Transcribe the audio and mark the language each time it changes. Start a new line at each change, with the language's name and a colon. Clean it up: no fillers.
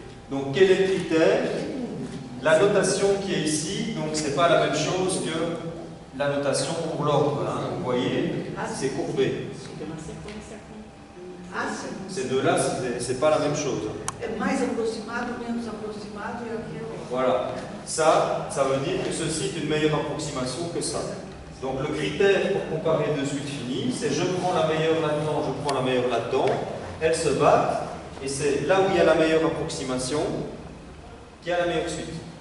French: Donc quel est le critère? La notation qui est ici, donc c'est pas la même chose que la notation pour l'ordre. Hein. Vous voyez, c'est courbé. Ces deux-là, c'est pas la même chose.
Portuguese: É mais aproximado, menos aproximado e aqui é outro.
French: Voilà. Ça veut dire que ceci est une meilleure approximation que ça. Donc le critère pour comparer deux suites finies, c'est je prends la meilleure là-dedans, je prends la meilleure là-dedans, elles se battent, et c'est là où il y a la meilleure approximation qui a la meilleure suite.